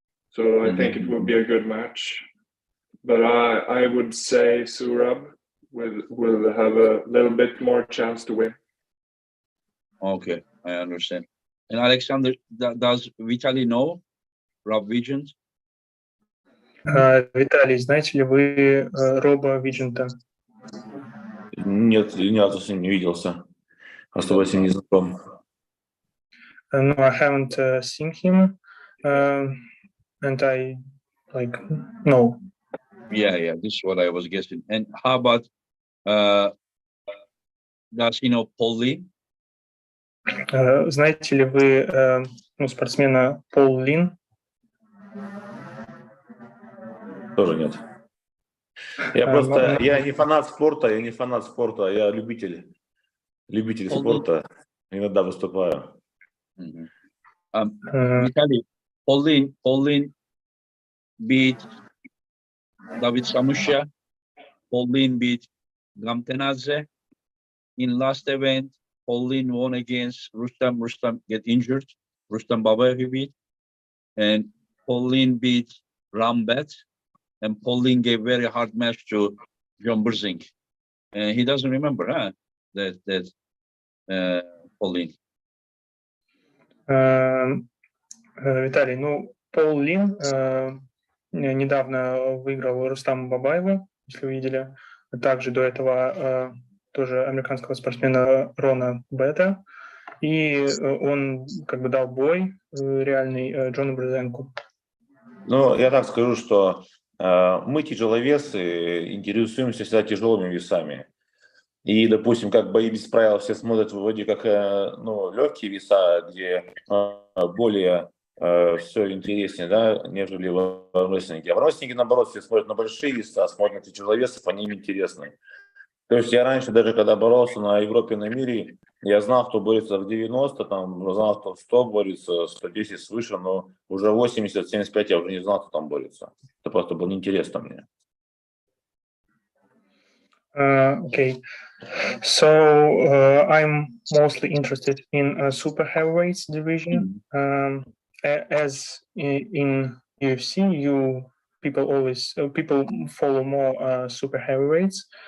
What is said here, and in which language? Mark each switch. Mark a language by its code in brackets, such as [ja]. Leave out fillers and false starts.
[en] So I think it will be a good match. But I would say Zurab will have a little bit more chance to win. Okay, I understand. And Alexander, does Vitali know Rob Vigent? [ru] Виталий, знаете ли вы Роба Виджента? Нет, ни разу с ним не виделся. Особо с ним не знаком. [en] No, I haven't seen him, and I no. Yeah, this is what I was guessing. And how about does he know Paul Lee? [ru] Знаете ли вы спортсмена Пол Лин? Тоже нет. Я не фанат спорта, я любитель спорта. Иногда выступаю. [en] Vitali, Paul Lin beat David Samusha. Paul Lin beat Gamtenadze. In last event, Paul Lin won against Rustam. Rustam get injured. Rustam Baba he beat. And Paul Lin beat Rambet. And Paul Lin gave very hard match to John Brzenk. And he doesn't remember, that Paul Lin. [ru] Виталий, Пол Лин недавно выиграл Рустама Бабаева, если вы видели. Также до этого тоже американского спортсмена Рона Бета. И он дал бой реальный Джону Брзенку. Я так скажу, что мы, тяжеловесы, интересуемся всегда тяжелыми весами. И, допустим, как бои без правил все смотрят вроде как легкие веса, где более все интереснее, да, нежели в армрестлинге. А в армрестлинге, наоборот, все смотрят на большие веса, смотрят на тяжеловесов, они им интересны. То есть я раньше, даже когда боролся на Европе, на мире, я знал, кто борется в 90, там, знал, кто в 100 борется, 110 свыше, но уже 80, 75 я уже не знал, кто там борется. Это просто было неинтересно мне. [en] Okay, so I'm mostly interested in super heavyweights division. As in UFC, people follow more super heavyweights.